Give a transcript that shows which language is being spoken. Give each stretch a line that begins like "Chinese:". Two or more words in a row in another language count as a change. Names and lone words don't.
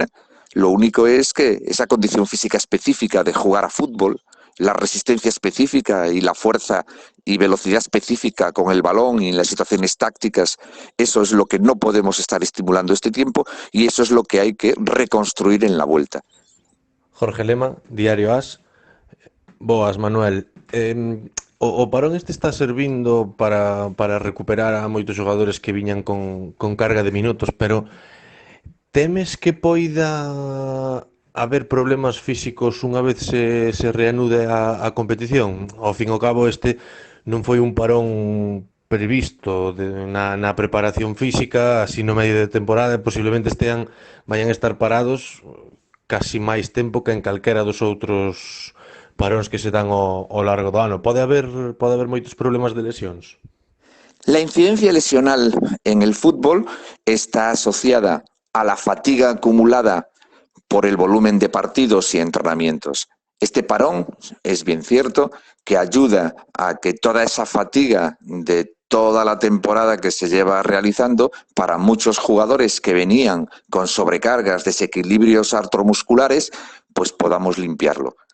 Spanish: Lo único es que esa condición física específica de jugar a fútbol la resistencia específica y la fuerza y velocidad específica con el balón y en las situaciones tácticas, eso es lo que no podemos estar estimulando este tiempo y eso es lo que hay que reconstruir en la vuelta. Jorge Lema, Diario AS.
Galician: Boas, Manuel. O parón este está servindo para recuperar a moitos xogadores que viñan con carga de minutos, pero temes que poida haber problemas físicos unha vez se reanude a competición? Ao fin e ao cabo, este non foi un parón previsto na preparación física, así no medio de temporada, e posiblemente vayan a estar parados casi máis tempo que en calquera dos outros paróns que se dan ao largo do ano. Pode haber moitos problemas de lesións?
Spanish: La incidencia lesional en el fútbol está asociada a la fatiga acumulada por el volumen de partidos y entrenamientos. Este parón, es bien cierto, que ayuda a que toda esa fatiga de toda la temporada que se lleva realizando, para muchos jugadores que venían con sobrecargas, desequilibrios artromusculares, pues podamos limpiarlo.